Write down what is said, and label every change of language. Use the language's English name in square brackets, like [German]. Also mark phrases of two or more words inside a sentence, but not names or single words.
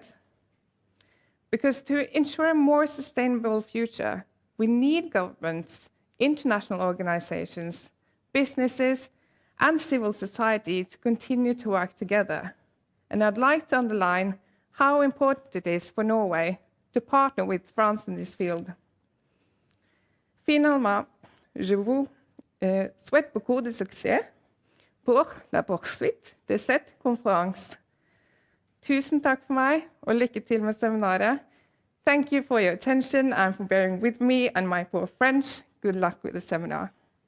[English] Because to ensure a more sustainable future, we need governments, international organizations, businesses, and civil society to continue to work together. And I'd like to underline how important it is for Norway to partner with France in this field. [French] Finalement, je vous souhaite beaucoup de succès pour la poursuite de cette conférence. [Norwegian] Tusen takk for meg, og lykke til med seminaret. [English] Thank you for your attention and for bearing with me and my poor French. Good luck with the seminar.